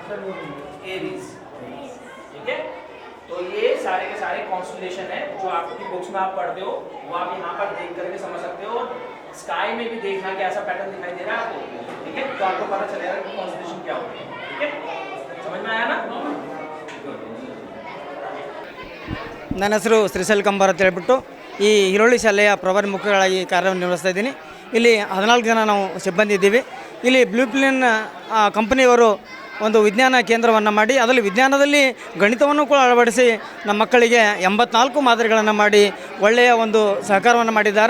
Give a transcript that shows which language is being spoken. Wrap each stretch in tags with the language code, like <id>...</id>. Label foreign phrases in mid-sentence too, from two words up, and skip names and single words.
<hi>ठीक है, तो ये ये सारे के सारे कॉन्स्टलेशन है जो आपकी बुक्स में आप पढ़ते हो, वो आप यहाँ पर देख करके समझ सकते हो। स्काई में भी देखना कि ऐसा पैटर्न दिखाई दे रहा है आपको, ठीक है, तो आपको पता चलेगा कि कॉन्स्टलेशन क्या होती है, ठीक है, समझ में आया ना?</hi> <kn>ನನ್ನ ಹೆಸರು ಶ್ರೀಶೈಲ್ ಕಂಬಾರ್ ಅಂತ ಹೇಳ್ಬಿಟ್ಟು ಈ ಹಿರೋಳಿ ಶಾಲೆಯ ಪ್ರಭಾರಿ ಮುಖ್ಯಗಳಾಗಿ ಕಾರ್ಯನಿರ್ವಹಿಸ್ತಾ ಇದ್ದೀನಿ. ಇಲ್ಲಿ 14 ಜನ ನಾವು ಸಿಬ್ಬಂದಿ ಇದ್ದೀವಿ. ಇಲ್ಲಿ ಬ್ಲೂ ಪ್ಲೇನ್ ಕಂಪನಿಯವರು ಒಂದು ವಿಜ್ಞಾನ ಕೇಂದ್ರವನ್ನು ಮಾಡಿ ಅದರಲ್ಲಿ ವಿಜ್ಞಾನದಲ್ಲಿ ಗಣಿತವನ್ನು ಕೂಡ ಅಳವಡಿಸಿ ನಮ್ಮ ಮಕ್ಕಳಿಗೆ 84 ಮಾದರಿಗಳನ್ನು ಮಾಡಿ ಒಳ್ಳೆಯ ಒಂದು ಸಹಕಾರವನ್ನು ಮಾಡಿದ್ದಾರೆ.</kn>